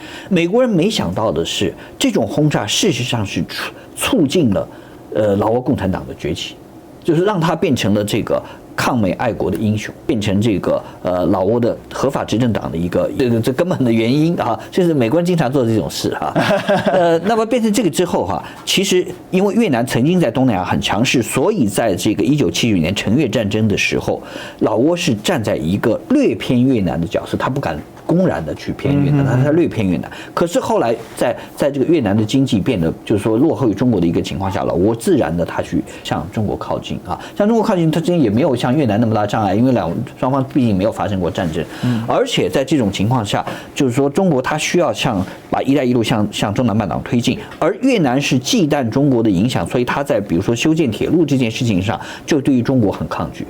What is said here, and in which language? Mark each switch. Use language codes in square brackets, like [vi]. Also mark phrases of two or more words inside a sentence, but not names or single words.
[zh] 美國人沒想到的是，這種轟炸事實上是促進了老挝共產党的崛起，就是讓他變成了這個抗美愛國的英雄，變成這個老挝的合法執政黨的一個這根本的原因啊，就是美國人經常做的這種事哈。那麼变成這個之後哈，其實因為越南曾經在東南亞很強勢，所以在這個1979年陳越戰爭的時候，老挝是站在一個略偏越南的角色，他不敢公然的去偏越南，他略偏越南。可是後來在這個越南的經濟變得就是說落後於中國的一個情況下，老挝自然的他去向中國靠近啊，向中國靠近，他之間也沒有像越南那麼大障礙，因為雙方畢竟沒有發生過戰爭，而且在這種情況下，就是說中國它需要把一帶一路向中南半島推進，而越南是忌憚中國的影響，所以他在比如說修建鐵路這件事情上，就對於中國很抗拒。